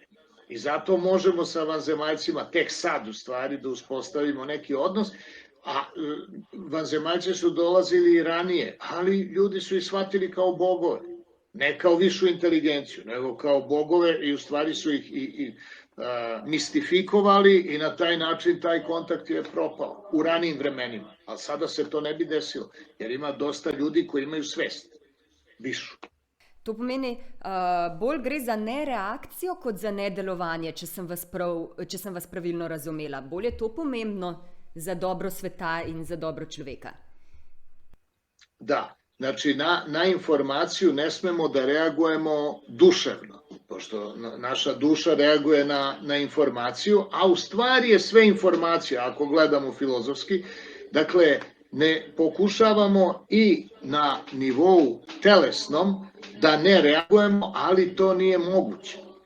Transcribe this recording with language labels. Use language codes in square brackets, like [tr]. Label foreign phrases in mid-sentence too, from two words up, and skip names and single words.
[sr] I zato možemo sa vanzemaljcima tek sad u stvari da uspostavimo neki odnos, a vanzemaljci su dolazili i ranije, ali ljudi su ih shvatili kao bogove, ne kao višu inteligenciju, nego kao bogove i u stvari su ih mistifikovali i na taj način taj kontakt je propao u ranijim vremenima. Ali sada se to ne bi desilo, jer ima dosta ljudi koji imaju svest višu. [sl] To pomeni, bolj gre za nereakcijo kot za nedelovanje, če sem vas pravilno razumela. Bolj je to pomembno za dobro sveta in za dobro človeka. [sr] Da, znači na informaciju ne smemo da reagujemo duševno, pošto naša duša reaguje na informaciju, a u stvari je sve informacija, ako gledamo filozofski. Dakle, ne pokušavamo i na nivou telesnom da ne reagujemo, ali to nije moguće.